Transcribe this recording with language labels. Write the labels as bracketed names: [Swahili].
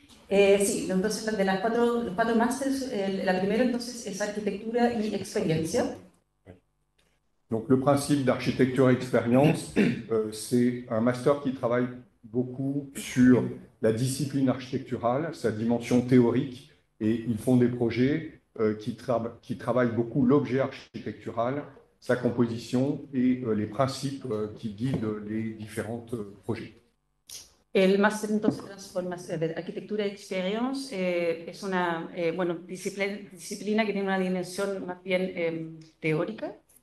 [Spanish] Sí, entonces de los 4 másteres, la primera entonces es arquitectura y experiencia. [French] Donc le principe d'architecture expérience, c'est un master qui travaille beaucoup sur la discipline architecturale, sa dimension théorique, et ils font des projets qui travaillent beaucoup l'objet architectural, sa composition et les principes qui guident les différents projets. [Spanish] El máster entonces de arquitectura y experience es una disciplina que tiene una dimensión más bien teórica.